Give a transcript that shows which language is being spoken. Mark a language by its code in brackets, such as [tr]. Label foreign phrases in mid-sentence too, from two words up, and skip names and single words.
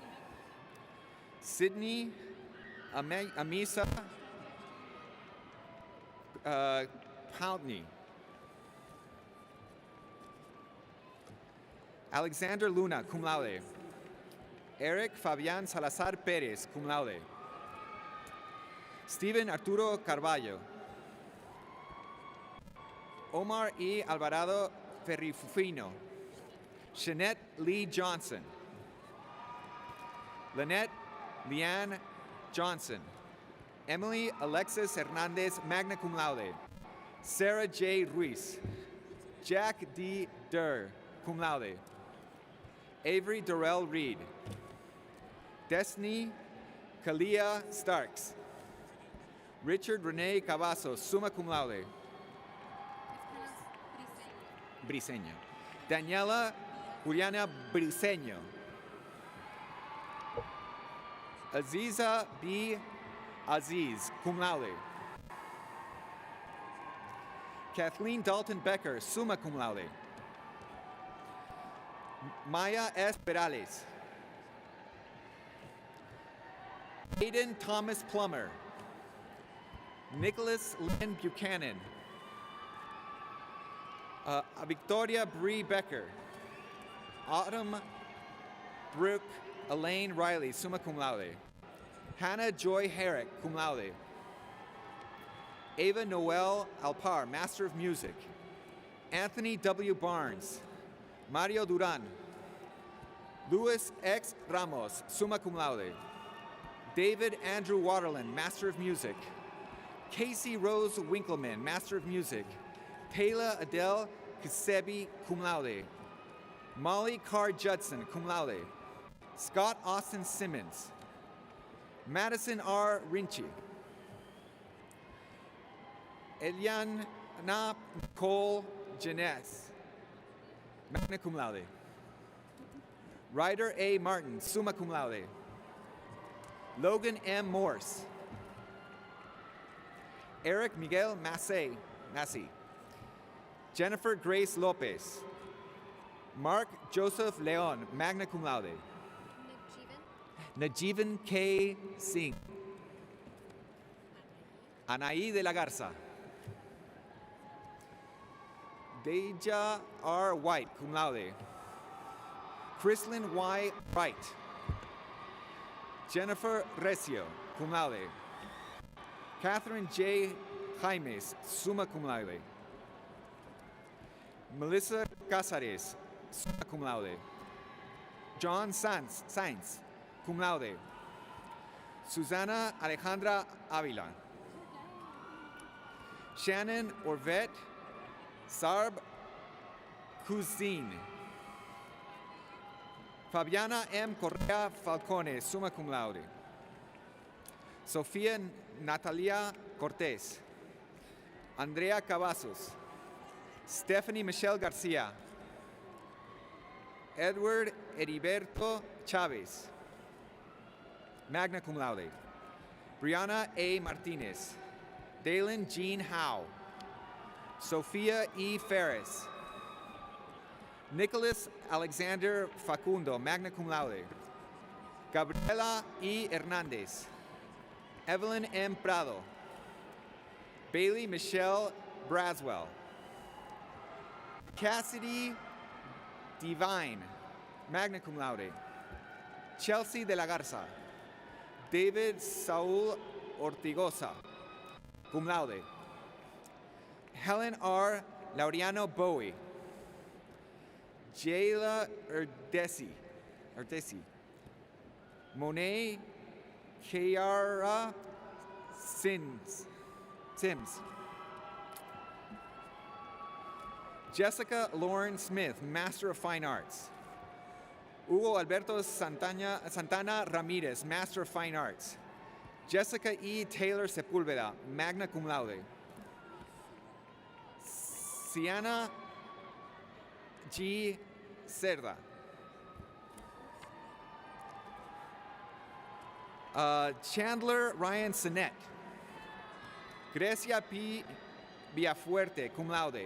[en] Sydney Amisa Pountney. Alexander Luna, [la] cum laude. [en] Eric Fabian Salazar Perez, [la] cum laude. [en] Steven Arturo Carballo. Omar E. Alvarado Ferrifufino. Shanette Lee Johnson. Lynette Leanne Johnson. Emily Alexis Hernandez, [la] magna cum laude. [en] Sarah J. Ruiz. Jack D. Durr, [la] cum laude. [en] Avery Dorrell Reed. Destiny Kalia Starks. Richard Rene Cavazos, [la] summa cum laude. [en] Briseño. Daniela Juliana Briseño. Aziza B. [la] Aziz, cum laude. [en] Kathleen Dalton Becker, [la] summa cum laude. [en] Maya S. Perales. Hayden Thomas Plummer. Nicholas Lynn Buchanan. Victoria Bree Becker. Autumn Brooke Elaine Riley, [la] summa cum laude. [en] Hannah Joy Herrick, [la] cum laude. [en] Ava Noel Alpar, Master of Music. Anthony W. Barnes. Mario Duran. Luis X. Ramos, [la] summa cum laude. [en] David Andrew Waterland, Master of Music. Casey Rose Winkleman, Master of Music. Taylor Adele Kisebi, [la] cum laude. [en] Molly Carr Judson, [la] cum laude. [en] Scott Austin Simmons. Madison R. Rinchi. Eliana Nicole Jeunesse, [la] magna cum laude. [en] Ryder A. Martin, [la] summa cum laude. [en] Logan M. Morse. Eric Miguel Massey. Jennifer Grace Lopez. Mark Joseph Leon, [la] magna cum laude. [en] Najivan K. Singh. Anaí de la Garza. Deja R. White, [la] cum laude. [en] Chrislyn Y. Wright. Jennifer Recio, [la] cum laude. [en] Catherine J. Jaimes, [la] summa cum laude. [en] Melissa Casares, [la] summa cum laude. [en] John Sainz, [la] cum laude. [en] Susana Alejandra Avila. Shannon Orvet Sarb Kuzin. Fabiana M. [la] Correa Falcone, summa cum laude. [en] Sofía Natalia Cortés. Andrea Cavazos. Stephanie Michelle Garcia. Edward Heriberto Chavez, [la] magna cum laude. [en] Brianna A. Martinez. Dalen Jean Howe. Sophia E. Ferris. Nicholas Alexander Facundo, [la] magna cum laude. [en] Gabriela E. Hernandez. Evelyn M. Prado. Bailey Michelle Braswell. Cassidy Divine, [la] magna cum laude. [en] Chelsea de la Garza. David Saul Ortigosa, [la] cum laude. [en] Helen R. Laureano Bowie. Jayla Erdesi. Monet Kiara Sims. Jessica Lauren Smith, Master of Fine Arts. Hugo Alberto Santana Ramirez, Master of Fine Arts. Jessica E. Taylor Sepúlveda, [la] magna cum laude. [en] Sienna G. Cerda. Chandler Ryan Sinet. Grecia P. Villafuerte, [la] cum laude.